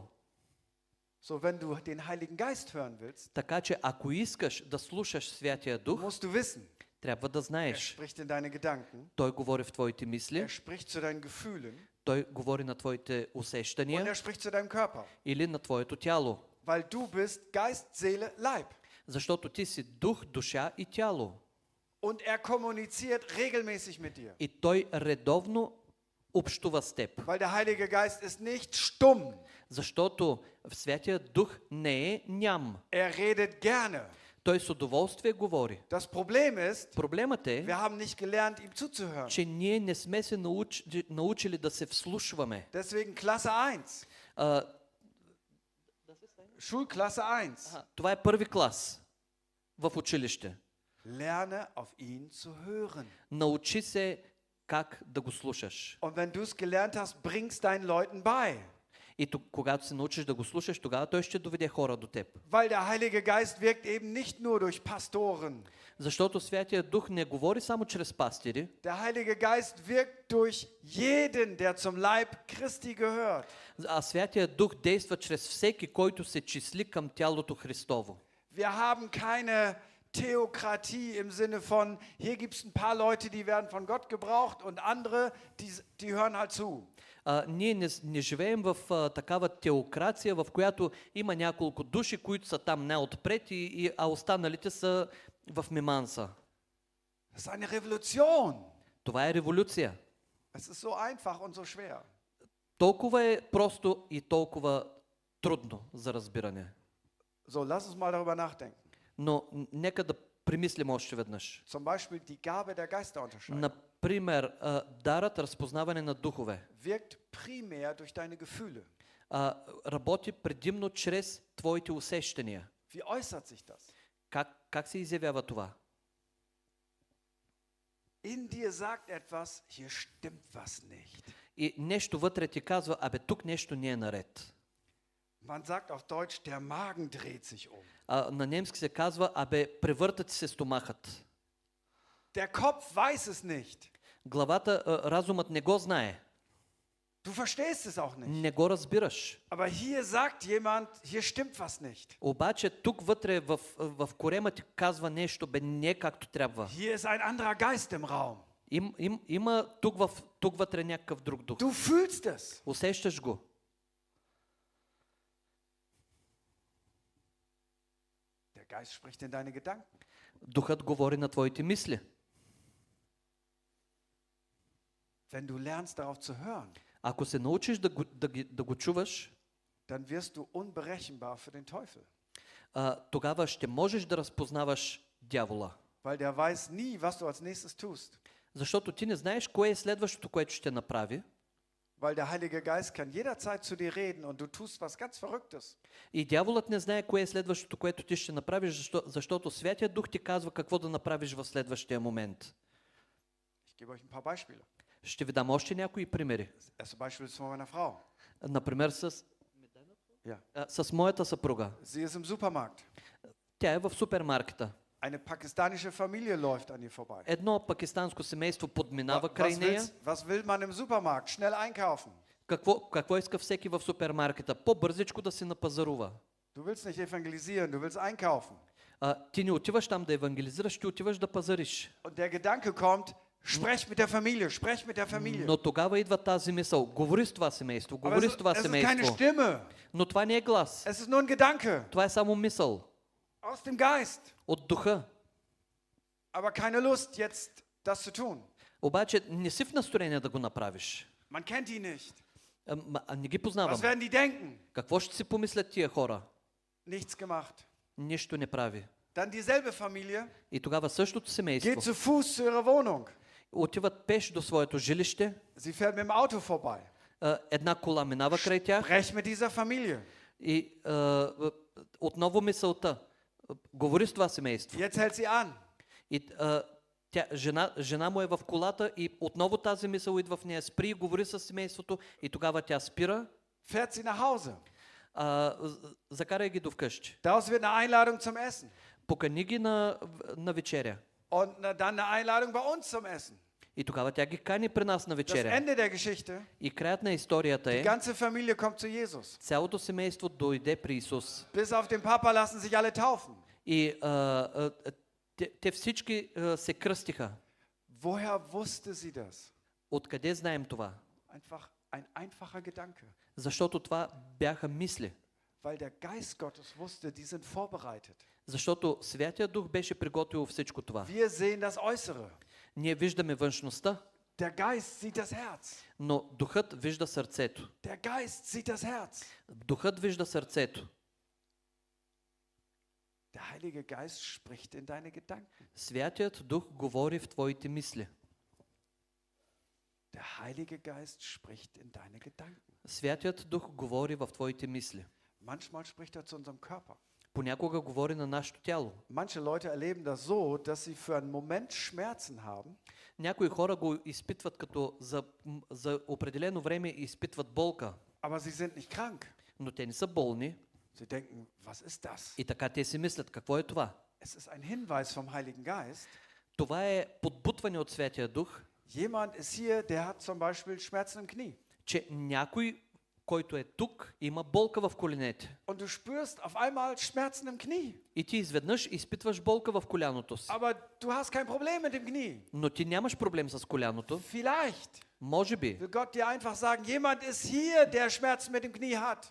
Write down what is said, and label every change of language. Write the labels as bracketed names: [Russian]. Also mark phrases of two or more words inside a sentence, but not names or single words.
[German] So, wenn du den Heiligen Geist hören willst, [Bulgarian] Така че ако искаш да слушаш Святия Дух, [German] musst du wissen, [Bulgarian] трябва да [German] er [Bulgarian] знаеш. [German] spricht in deine Gedanken. [Bulgarian] Той говори в твоите мисли, [German] Er spricht zu deinen Gefühlen. [Bulgarian] той говори на твоите [German] Und [Bulgarian] усещания [German] er spricht zu deinem Körper. [Bulgarian] или на твоето тяло. [German] Weil du bist Geist, Seele, Leib. [Bulgarian] Защото ти си дух, душа и тяло. [German] Und er kommuniziert regelmäßig mit dir. [Bulgarian] И той редовно общува с теб. [German] Weil der Heilige Geist ist nicht stumm. [Bulgarian] Защото в Святия Дух не е ням. [German] Er redet gerne. [Bulgarian] Той с удоволствие говори. [German] Das Problem ist, [Bulgarian] Проблемът [German] wir [Bulgarian] е, [German] haben nicht gelernt, ihm zuzuhören. [Bulgarian] че ние не сме се научили да се вслушваме. [German] Deswegen Klasse 1. [Bulgarian] А, [German] Schulklasse 1. [Bulgarian] това е първи клас в училище. [German] Lerne auf ihn zu hören. [Bulgarian] Научи се как да го слушаш. [German] Und wenn du es gelernt hast, bring's deinen Leuten bei. [Bulgarian] И когато се научиш да го слушаш, тогава той ще доведе хора до теб. [German] Weil der Heilige Geist wirkt eben nicht nur durch Pastoren. [Bulgarian] Защото Святия Дух не говори само чрез пастири, [German] Der Heilige Geist wirkt durch jeden, der zum Leib Christi gehört. [Bulgarian] а Святия Дух действа чрез всеки, който се числи към тялото Христово. [German] Wir haben keine Theokratie im Sinne von, hier gibt es ein paar Leute, die werden von Gott gebraucht und andere, die hören halt zu. [Bulgarian] Ние не живеем в такава теокрация, в която има няколко души, които са там най-отпред, а останалите са в миманса. [German] Das ist eine Revolution. [Bulgarian] Това е революция. [German] Es ist so einfach und so schwer. [Bulgarian] Толкова е просто и толкова трудно за разбиране. [German] So, lass uns mal darüber nachdenken. [Bulgarian] Но нека да примислим още веднъж. [German] Zum Beispiel die Gabe der Geisterunterscheidung [Bulgarian] Например, дарът разпознаване на духове [German] wirkt primär durch deine Gefühle. [Bulgarian] работи предимно чрез твоите усещания. [German] Wie äußert sich das? [Bulgarian] Как се изявява това? [German] In dir sagt etwas, hier stimmt was nicht. [Bulgarian] И нещо вътре ти казва, абе тук нещо не е наред. [German] Man sagt auf Deutsch, der Magen dreht sich um. [Bulgarian] На немски се казва, абе превърта ти се стомахът. [German] Der Kopf weiß es nicht. [Bulgarian] Главата, разумът не го знае. [German] Du verstehst es auch nicht. [Bulgarian] Не го разбираш. [German] Aber hier sagt jemand, hier stimmt was nicht. [Bulgarian] Обаче тук вътре в корема ти казва нещо, бе не както трябва. [German] Hier ist ein anderer Geist im Raum. [Bulgarian] Има тук вътре някакъв друг дух. [German] Du fühlst es. [Bulgarian] Усещаш го. [German] Der Geist spricht in deine Gedanken. [Bulgarian] Духът говори на твоите мисли. [German] Wenn du lernst darauf zu hören, [Bulgarian] Ако се научиш да го чуваш, [German] dann wirst du unberechenbar für den Teufel. [Bulgarian] тогава ще можеш да разпознаваш дявола. [German] Weil der weiß nie, was du als nächstes tust. [Bulgarian] Защото ти не знаеш кое е следващото, което ще направи. [German] Weil der Heilige Geist kann jederzeit zu dir reden und du tust was ganz Verrücktes. [Bulgarian] И дяволът не знае кое е следващото, което ти ще направиш, защото Святия Дух ти казва какво да направиш в следващия момент. [German] Ich gebe euch ein paar Beispiele. [Bulgarian] Ще ви дам още някои примери. [German] Das erste Beispiel ist von meiner Frau. [Bulgarian] Например, с моята съпруга. [German] Sie ist im Supermarkt. [Bulgarian] Тя е в супермаркета. [German] Eine pakistanische Familie läuft an ihr vorbei. [Bulgarian] Едно пакистанско семейство подминава край нея. [German] Was will man im Supermarkt? Schnell einkaufen. [Bulgarian] Какво иска всеки в супермаркета? По-бързичко да си напазарува. [German] Du willst nicht evangelisieren, du willst einkaufen. [Bulgarian] Ти не отиваш там да евангелизираш, ти отиваш да пазариш. [German] Und der Gedanke kommt, sprech mit der Familie, sprech mit der Familie. [Bulgarian] Но тогава идва тази мисъл. Говори с това семейство, говори с това [German] Es ist keine [Bulgarian] семейство. [German] Stimme. [Bulgarian] Но това не е глас. [German] Es ist nur ein Gedanke. [Bulgarian] Това е само мисъл. [German] Aus dem Geist. [Bulgarian] От духа. [German] Aber keine Lust, jetzt das zu tun. [Bulgarian] Обаче не си в настроение да го направиш. [German] Man kennt die nicht. [Bulgarian] Не ги [German] Was [Bulgarian] познавам. [German] werden die denken? [Bulgarian] Какво ще си помислят тия хора? [German] Nichts gemacht. [Bulgarian] Нищо не прави. [German] Dann dieselbe Familie [Bulgarian] И тогава същото семейство [German] geht zu Fuß zu ihrer Wohnung. [Bulgarian] отиват пеш до своето жилище. [German] Sie fährt mit dem Auto vorbei. [Bulgarian] Една кола минава край тях. [German] Sprech mit dieser Familie. [Bulgarian] И отново мисълта. Говори с това семейство. [German] Jetzt hält sie an. [Bulgarian] И жена му е в колата и отново тази мисъл идва в нея. Спри, говори с семейството и тогава тя спира. [German] Fährt sie nach Hause. [Bulgarian] Закарай ги до вкъщи. [German] Daraus wird eine Einladung zum Essen. [Bulgarian] Покани ги на вечеря. [German] Und dann eine Einladung bei uns zum Essen. [Bulgarian] И тогава тя ги кани при нас на [German] Das [Bulgarian] вечеря. [German] Ende der Geschichte. [Bulgarian] И краят на историята [German] Die [Bulgarian] е, [German] ganze Familie kommt zu Jesus. [Bulgarian] цялото семейство дойде при Исус. [German] Bis auf den Papa lassen sich alle taufen. [Bulgarian] И те всички се кръстиха. [German] Woher wusste sie das? [Bulgarian] Откъде знаем това? [German] Einfach ein einfacher Gedanke. [Bulgarian] Защото това бяха мисли. [German] Weil der Geist Gottes wusste, die sind vorbereitet. [Bulgarian] Защото Святия Дух беше приготвил всичко това. [German] Wir sehen das Äußere. [Bulgarian] Ние виждаме външността, [German] Der Geist sieht das Herz. [Bulgarian] но Духът вижда сърцето. [German] Der Geist sieht das Herz. [Bulgarian] Духът вижда сърцето. [German] Der Heilige Geist spricht in deine Gedanken. [Bulgarian] Святият Дух говори в твоите мисли. [German] Der Heilige Geist spricht in deine Gedanken. [Bulgarian] Святият Дух говори в твоите мисли. [German] Manchmal spricht er zu unserem Körper. [Bulgarian] Понякога говори на нашето тяло. [German] Manche Leute erleben das so, dass sie für einen Moment Schmerzen haben. [Bulgarian] Някои хора го изпитват като за определено време изпитват болка, [German] Aber sie sind nicht krank. [Bulgarian] но те не са болни. [German] Sie denken, was ist das? [Bulgarian] И така те си мислят, какво е това? [German] Es ist ein Hinweis vom Heiligen Geist. [Bulgarian] Това е подбутване от Святия Дух, [German] Jemand ist hier, der hat zum Beispiel Schmerzen im Knie. [Bulgarian] че някой, който е тук, има болка в коленете. [German] Und du spürst auf einmal Schmerzen im Knie. [Bulgarian] И ти изведнъж изпитваш болка в коляното си. [German] Aber du hast kein Problem mit dem Knie. [Bulgarian] Но ти нямаш проблем с коляното. [German] Vielleicht. [Bulgarian] Може би, [German] Will Gott dir einfach sagen, jemand ist hier, der Schmerzen mit dem Knie hat.